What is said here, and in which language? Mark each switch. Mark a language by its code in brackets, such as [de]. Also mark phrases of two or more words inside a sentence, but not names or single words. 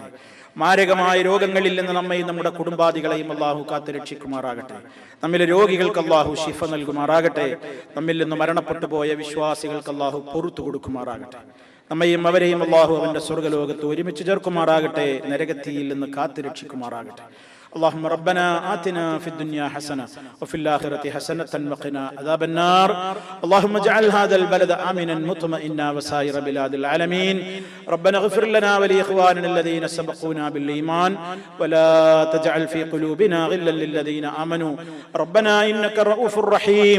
[ml] മാരകമായ രോഗങ്ങളിൽ നിന്ന് നമ്മയും നമ്മുടെ കുടുംബാദികളെയും അള്ളാഹു കാത്ത് രക്ഷിക്കുമാറാകട്ടെ. നമ്മിലെ രോഗികൾക്ക് അള്ളാഹു ശിഫ നൽകുമാറാകട്ടെ. നമ്മിൽ നിന്ന് മരണപ്പെട്ടു പോയ വിശ്വാസികൾക്ക് അള്ളാഹു പുറത്തു കൊടുക്കുമാറാകട്ടെ. നമ്മയും അവരെയും അല്ലാഹു അവന്റെ സ്വർഗ്ഗലോകത്ത് ഒരുമിച്ച് ചേർക്കുമാറാകട്ടെ, നരകത്തിയിൽ നിന്ന് കാത്തുരക്ഷിക്കുമാറാകട്ടെ. [ar] اللهم ربنا آتنا في الدنيا حسنة وفي الآخرة حسنة وقنا عذاب النار. اللهم اجعل هذا البلد آمنا مطمئنا وسائر بلاد العالمين. ربنا اغفر لنا ولإخواننا الذين سبقونا بالإيمان ولا تجعل في قلوبنا غلا للذين آمنوا ربنا إنك رؤوف رحيم.